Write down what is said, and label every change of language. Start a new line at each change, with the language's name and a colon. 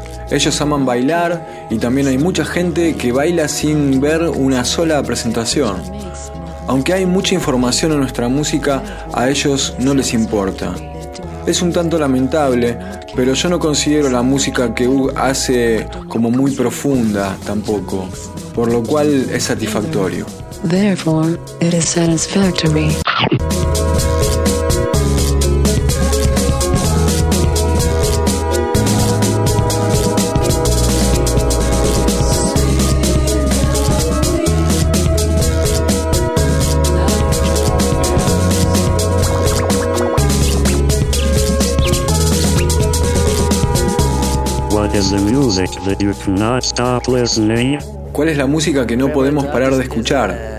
Spanish: Ellos aman bailar y también hay mucha gente que baila sin ver una sola presentación. Aunque hay mucha información en nuestra música, a ellos no les importa. Es un tanto lamentable, pero yo no considero la música que Hugh hace como muy profunda tampoco, por lo cual es satisfactorio.
English: Therefore, it is satisfactory. Thank you. is the music that you cannot stop listening?
Spanish: ¿Cuál es la música que no podemos parar de escuchar?